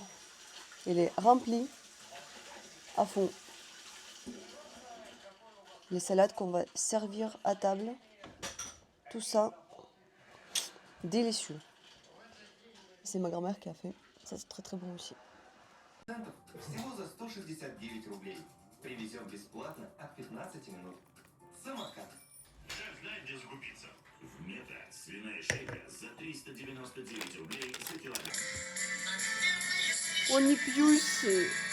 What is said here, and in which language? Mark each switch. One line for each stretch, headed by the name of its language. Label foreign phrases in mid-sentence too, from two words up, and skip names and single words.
French: Il est rempli à fond. Les salades qu'on va servir à table, tout ça, délicieux. C'est ma grand-mère qui a fait. Ça, c'est très très bon aussi.
Russian: Всего за 169 рублей. Привезем бесплатно от 15 минут. Самокат. Как знать, где закупиться? В Мета свиная шейка за 399 рублей за килограмм.
French: On y pioche.